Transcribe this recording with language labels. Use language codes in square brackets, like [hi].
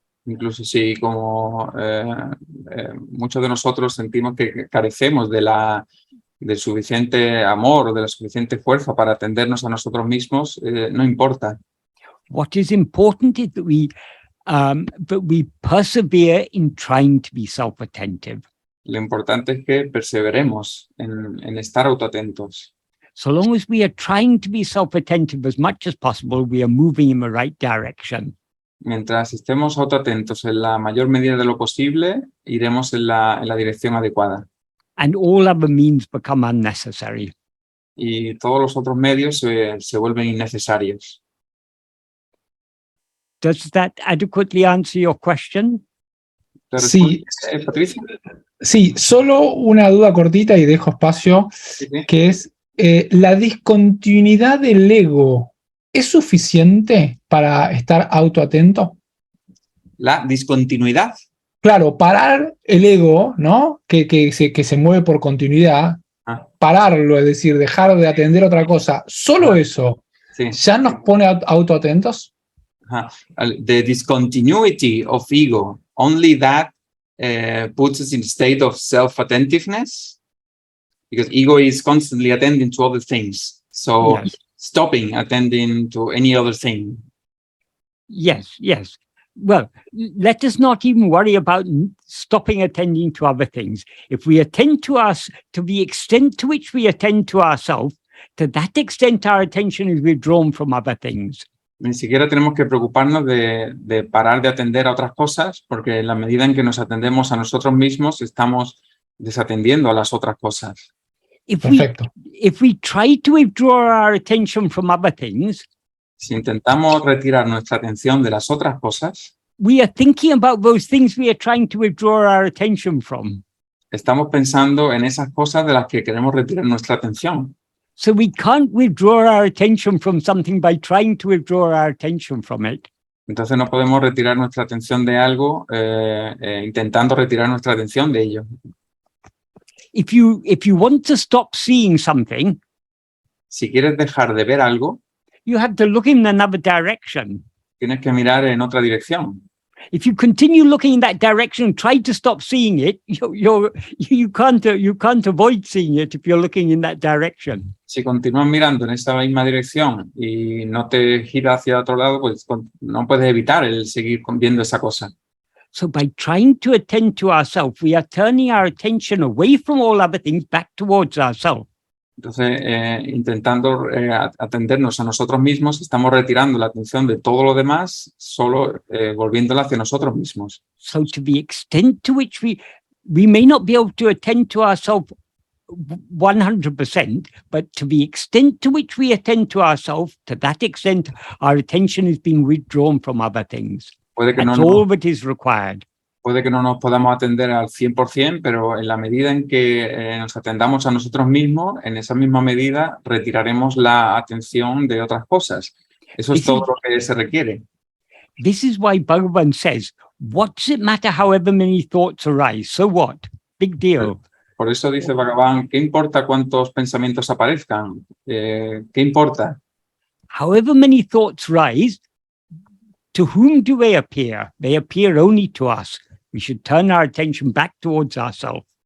[es] Incluso si como muchos de nosotros sentimos que carecemos del suficiente amor o de la suficiente fuerza para atendernos a nosotros mismos, no importa. [en] What is important is that we persevere in trying to be self-attentive. [es] Lo importante es que perseveremos en estar autoatentos. [en] So long as we are trying to be self-attentive as much as possible, we are moving in the right direction. [es] Mientras estemos autoatentos en la mayor medida de lo posible, iremos en la dirección adecuada. [en] And all other means become unnecessary. [es] Y todos los otros medios se vuelven innecesarios. [en] Does that adequately answer your question? [es] ¿Te Sí. responde, Patricia? Sí, solo una duda cortita y dejo espacio, Sí, sí. que es, ¿la discontinuidad del ego es suficiente para estar autoatento? La discontinuidad. Claro, parar el ego, ¿no? Que se mueve por continuidad, pararlo, es decir, dejar de atender otra cosa, solo eso, Sí. ¿ya nos pone autoatentos? [en] The discontinuity of ego, only that puts us in a state of self-attentiveness, because ego is constantly attending to other things. So Yes. stopping attending to any other thing. Yes, yes. Well, let us not even worry about stopping attending to other things. If we attend to us, to the extent to which we attend to ourselves, to that extent our attention is withdrawn from other things. [es] Ni siquiera tenemos que preocuparnos de parar de atender a otras cosas, porque en la medida en que nos atendemos a nosotros mismos, estamos desatendiendo a las otras cosas. Perfecto. [en] If we try to withdraw our attention from other things, [es] Si intentamos retirar nuestra atención de las otras cosas, [en] we are thinking about those things we are trying to withdraw our attention from. [es] estamos pensando en esas cosas de las que queremos retirar nuestra atención. [en] So we can't withdraw our attention from something by trying to withdraw our attention from it. [es] Entonces no podemos retirar nuestra atención de algo intentando retirar nuestra atención de ello. [en] If you want to stop seeing something, [es] Si quieres dejar de ver algo, [en] you have to look in another direction. [es] tienes que mirar en otra dirección. [en] If you continue looking in that direction and try to stop seeing it, you can't avoid seeing it if you're looking in that direction. [es] Si continúas mirando en esa misma dirección y no te giras hacia otro lado, pues no puedes evitar el seguir viendo esa cosa. [en] So by trying to attend to ourselves, we are turning our attention away from all other things back towards ourselves. [es] Entonces, intentando atendernos a nosotros mismos, estamos retirando la atención de todo lo demás, solo volviéndola hacia nosotros mismos. [en] So to the extent to which we may not be able to attend to ourselves 100%, but to the extent to which we attend to ourselves, to that extent, our attention is being withdrawn from other things. That's all that is required. [es] Puede que no nos podamos atender al 100%, pero en la medida en que nos atendamos a nosotros mismos, en esa misma medida retiraremos la atención de otras cosas. Eso es todo lo que se requiere. [en] This is why Bhagavan says, what does it matter however many thoughts arise? So what? Big deal. [es] Por eso dice Bhagavan, ¿qué importa cuántos pensamientos aparezcan? ¿Qué importa? [en] However many thoughts rise, to whom do they appear? They appear only to us. We should turn our attention back towards ourselves.